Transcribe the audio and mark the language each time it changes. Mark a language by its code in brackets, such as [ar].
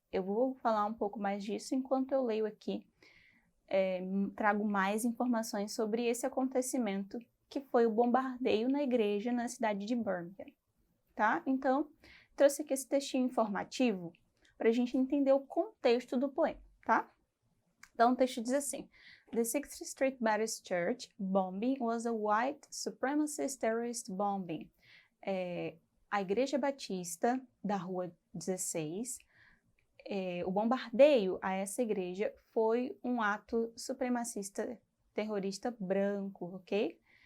[pt] Eu vou falar um pouco mais disso enquanto eu leio aqui, trago mais informações sobre esse acontecimento que foi o bombardeio na igreja na cidade de Birmingham, tá? Então, trouxe aqui esse textinho informativo para a gente entender o contexto do poema, tá? Então, o texto diz assim: [en] The 6th Street Baptist Church bombing was a white supremacist terrorist bombing. [pt] A Igreja Batista da Rua 16, o bombardeio a essa igreja foi um ato supremacista terrorista branco, ok?